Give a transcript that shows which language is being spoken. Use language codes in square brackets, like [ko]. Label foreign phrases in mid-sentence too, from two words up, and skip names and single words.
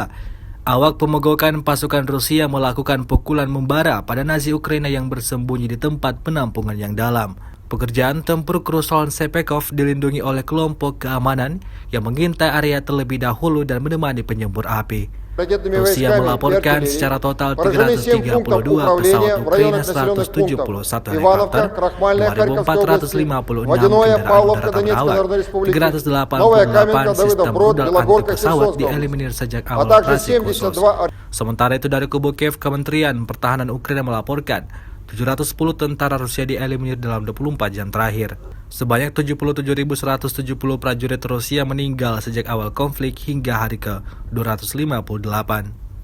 [id] Awak pemogokan pasukan Rusia melakukan pukulan membara pada Nazi Ukraina yang bersembunyi di tempat penampungan yang dalam. Pekerjaan tempur Ruslan Sepekov dilindungi oleh kelompok keamanan yang mengintai area terlebih dahulu dan menemani penyembur api. [ru] Ракетными [id] Rusia [ru] войсками и [id] melaporkan [ru] артиллерией [id] secara total [ru] поражены 7 пунктов [id] 332 pesawat [ru] управления в [id] Ukraina, [ru] районах населенных пунктов [id] 171 [ru] Ивановка, [id] helikopter, [ru] Крахмальная Харьковской области, [id] 2.456 [ru] Водяное, [id] kendaraan [ru] Павловка [id] udara [ru] Донецкой [id] berawak, [ru] Народной Республики, [id] 388 [ru] Новая Каменка, [id] sistem [ru] Давыдов, Брод, [id] rudal [ru] Белогорка, [id] anti-pesawat [ru] Херсонская область, [id] dieliminir sejak [ru] а [id] awal [ru] также [id] operasi khusus. 72 Sementara itu dari kubu Kiev, Kementerian Pertahanan Ukraina melaporkan 710 tentara Rusia dieliminir dalam 24 jam terakhir. Sebanyak 77.170 prajurit Rusia meninggal sejak awal konflik hingga hari ke-258.